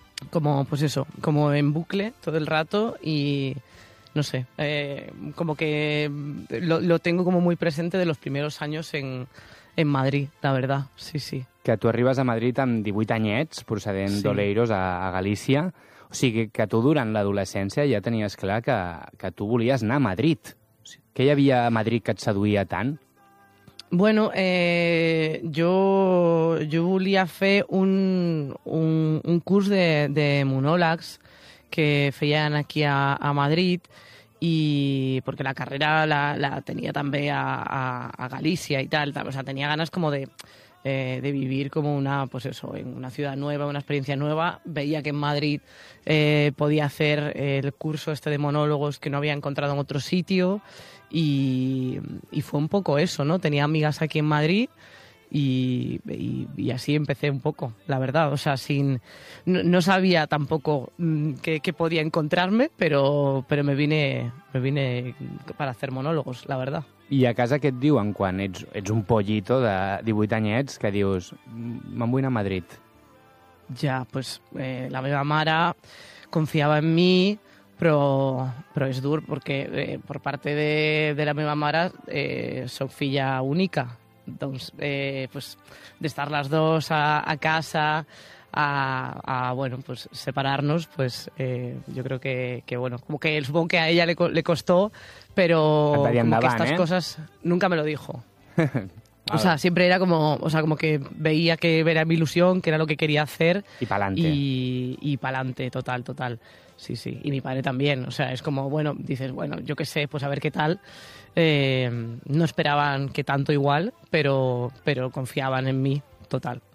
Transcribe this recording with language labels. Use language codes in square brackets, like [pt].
[es] como en bucle todo el rato y, no sé, como que lo tengo como muy presente de los primeros años en Madrid, la verdad, sí, sí. [ca] Que tu arribes a Madrid amb 18 anyets, procedent d'Oleiros a Galícia. O sigui, que tu durant l'adolescència ja tenies clar que tu volies anar a Madrid. O sigui, què hi havia a Madrid que et seduïa tant? Bueno, yo volia fer un curs de monòlegs que feien aquí a Madrid, y porque la carrera la tenia també a Galícia i tal. [es] O sea, tenia ganes com de vivir como en una ciudad nueva, una experiencia nueva. Veía que en Madrid podía hacer el curso este de monólogos que no había encontrado en otro sitio y fue un poco eso, ¿no? Tenía amigas aquí en Madrid y así empecé un poco, la verdad. O sea, no sabía tampoco que podía encontrarme, pero me vine para hacer monólogos, la verdad. [ca] I a casa què et diuen quan ets un pollito de 18 anyets que dius, me'n vull anar a Madrid? Ja, pues la meva mare confiava en mi, però és dur, perquè per part de la meva mare soc filla única. Doncs, pues, d'estar les dues a casa, a separar-nos, pues, jo crec que, bueno, com que és bon que [es] a ella le costó, [ca] però com que aquestes coses [es] nunca me lo dijo. O sea, siempre era como, como que veía que era mi ilusión, que era lo que quería hacer. Y pa'lante. Y pa'lante, total, total. Sí, sí. Y mi padre también. O sea, es como, bueno, dices, bueno, yo qué sé, pues a ver qué tal. No esperaban que tanto igual, pero confiaban en mí, total.